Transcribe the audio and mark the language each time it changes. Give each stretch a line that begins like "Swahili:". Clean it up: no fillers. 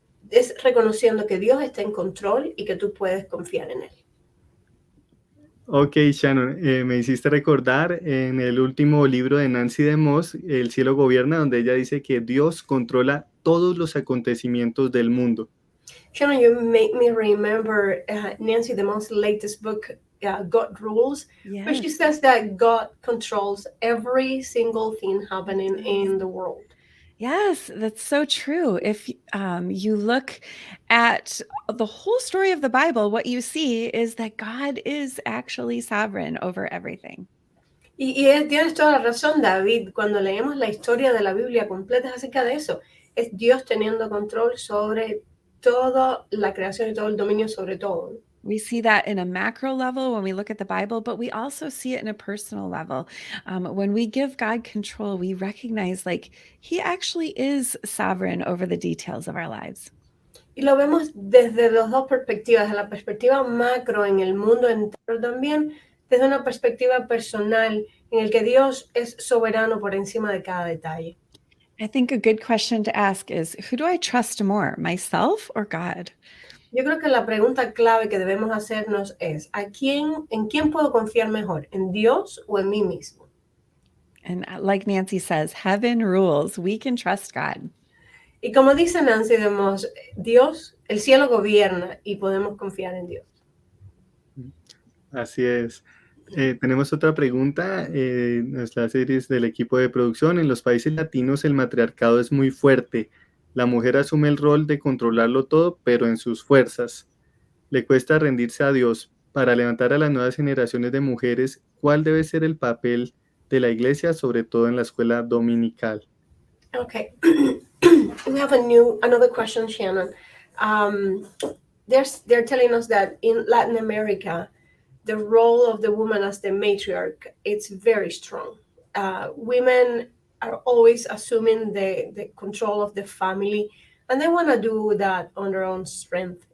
Spanish: Es reconociendo que Dios está en control y que tú puedes confiar en Él. Ok, Shannon, me hiciste recordar en el último libro de Nancy DeMoss, El cielo gobierna, donde ella dice que Dios controla todos los acontecimientos del mundo.
English: Shannon, you make me remember Nancy DeMoss' latest book, God Rules, where she says that God controls every single thing happening in the world. Yes, that's so true. If you look at the whole story of the Bible, what you see is that God is actually sovereign over everything.
Spanish: Tienes toda la razón, David. Cuando leemos la historia de la Biblia completa es acerca de eso. Es Dios teniendo control sobre toda la creación y todo el dominio sobre todo.
English: We see that in a macro level when we look at the Bible, but we also see it in a personal level. When we give God control, we recognize like He actually is sovereign over the details of our lives.
Spanish: Y lo vemos desde las dos perspectivas, desde la perspectiva macro en el mundo entero también, desde una perspectiva personal en el que Dios es soberano por encima de cada detalle.
English: I think a good question to ask is, who do I trust more, myself or God?
Spanish: Yo creo que la pregunta clave que debemos hacernos es, ¿en quién puedo confiar mejor? ¿En Dios o en mí mismo?
English: And like Nancy says, heaven rules. We can trust God.
Spanish: Y como dice Nancy DeMoss, Dios, el cielo gobierna y podemos confiar en Dios. Así es. Tenemos otra pregunta. Nuestra serie es del equipo de producción. En los países latinos el matriarcado es muy fuerte. La mujer asume el rol de controlarlo todo, pero en sus fuerzas. Le cuesta rendirse a Dios. Para levantar a las nuevas generaciones de mujeres, ¿cuál debe ser el papel de la iglesia, sobre todo en la escuela dominical?
English: Okay. We have another question, Shannon. They're telling us that in Latin America, the role of the woman as the matriarch, it's very strong. Women are always assuming the control of the family, and they want to do that on their own strength.